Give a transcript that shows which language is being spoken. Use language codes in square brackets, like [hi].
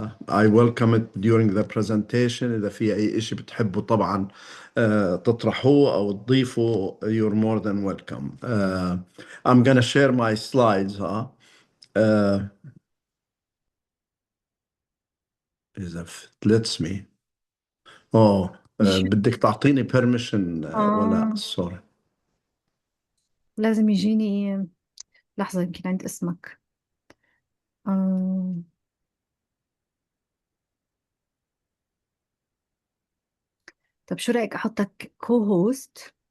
[en] I welcome it during the presentation. [ar] إذا في أي إشي بتحبوا طبعا تطرحوه أو تضيفوا [en] you're more than welcome. I'm gonna share my slides. uh, [ar] إذا [en] it lets me. [ar] بدك تعطيني permission ولا آه [en] sorry. [ar] لازم يجيني لحظة، يمكن عند اسمك. آه طب شو رأيك أحطك co-host.